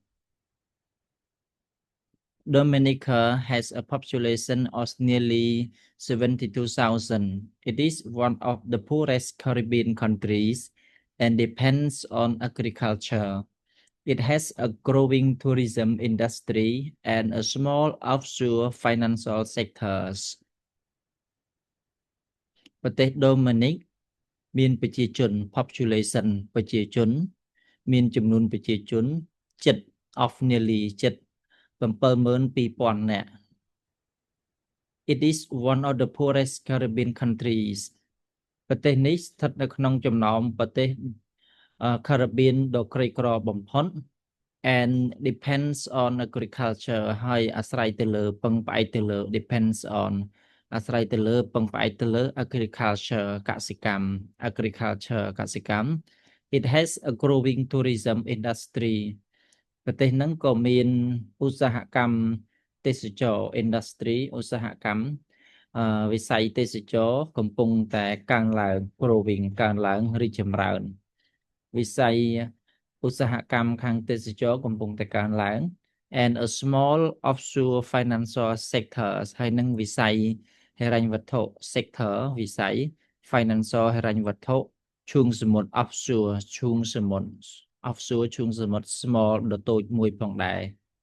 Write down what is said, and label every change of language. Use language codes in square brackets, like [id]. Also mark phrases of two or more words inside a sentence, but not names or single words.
[en] Dominica has a population of nearly 72,000. It is one of the poorest Caribbean countries and depends on agriculture. It has a growing tourism industry and a small offshore financial sectors. [km] ប្រទេសដូមីនិកមានប្រជាជន population ប្រជាជនមានចំនួនប្រជាជនជិត [en] of nearly [km] ជិត 72,000 នាក់ [en] It is one of the poorest Caribbean countries. [km] ប្រទេសនេះស្ថិតនៅក្នុងចំណោមប្រទេស Caribbean ដ៏ក្រីក្របំផុត [en] and depends on agriculture [km] ហើយអាស្រ័យទៅលើពឹងផ្អែកទៅលើ [en] depends on [km] អាស្រ័យទៅលើពឹងផ្អែកទៅលើ agriculture កសិកម្ម agriculture កសិកម្ម [en] It has a growing tourism industry [km] ប្រទេសហ្នឹង ក៏មានឧស្សាហកម្មទេសចរ industry ឧស្សាហកម្មវិស័យទេសចរណ៍កំពុងតែកើនឡើង growing កើនឡើងរីកចម្រើនវិស័យឧស្សាហកម្មខាងទេសចរណ៍កំពុងតែកើនឡើង [en] and a small offshore financial sector [km] ហើយនឹងវិស័យហិរញ្ញវត្ថុ sector វិស័យ financial ហិរញ្ញវត្ថុឈូងសមុទ្រ offshore ឈូងសមុទ្រ offshore ឈូងសមុទ្រ small ដ៏តូចមួយផងដែរ